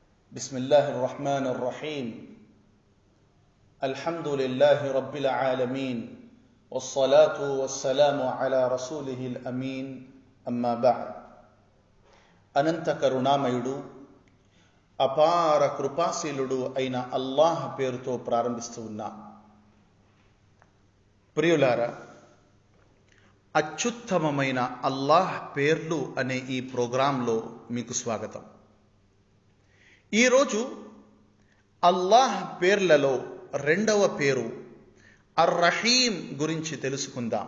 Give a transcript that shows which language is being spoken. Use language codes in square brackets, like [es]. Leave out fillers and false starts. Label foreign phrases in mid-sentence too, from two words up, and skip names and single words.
[ar] بسم الله الرحمن الرحيم الحمد لله رب العالمين والصلاة والسلام على رسوله الأمين أما بعد. [te] అనంత కరుణామయుడు అపార కృపాశీలుడు అయిన అల్లాహ్ పేరుతో ప్రారంభిస్తూ ఉన్నాం. ప్రియులారా, అత్యుత్తమమైన అల్లాహ్ పేర్లు అనే ఈ ప్రోగ్రాంలో మీకు స్వాగతం. ఈరోజు అల్లాహ్ పేర్లలో రెండవ పేరు అర్ రహీం గురించి తెలుసుకుందాం.